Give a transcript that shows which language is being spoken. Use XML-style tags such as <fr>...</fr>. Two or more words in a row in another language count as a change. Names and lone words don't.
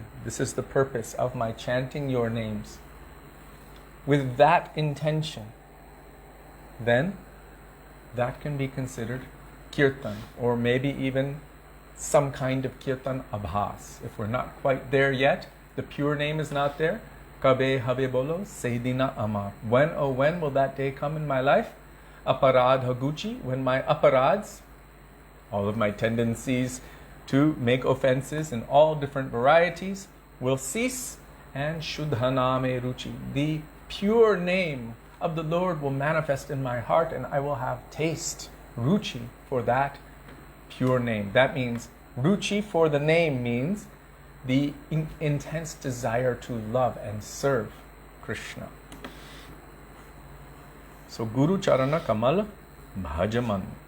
<en>This is the purpose of my chanting your names. With that intention, then that can be considered kirtan, or maybe even some kind of</en> <bn>kirtan abhas.</bn> <en>If we're not quite there yet, the pure name is not there.</en> <bn>কবে হবে বলো, সেইদিন আমা.</bn> <en>When, oh when will that day come in my life?</en> <bn>অপরাধ ঘুচি,</bn> <en>when my aparads, All of my tendencies to make offenses in all different varieties will cease, and</en> <bn>শুদ্ধনামে রুচি,</bn> <en>the pure name of the Lord, will manifest in my heart, and I will have taste, Ruchi, for that pure name. That means, Ruchi for the name means the intense desire to love and serve Krishna. So,</en> <bn>গুরু চরণ কমল ভজমন.</bn>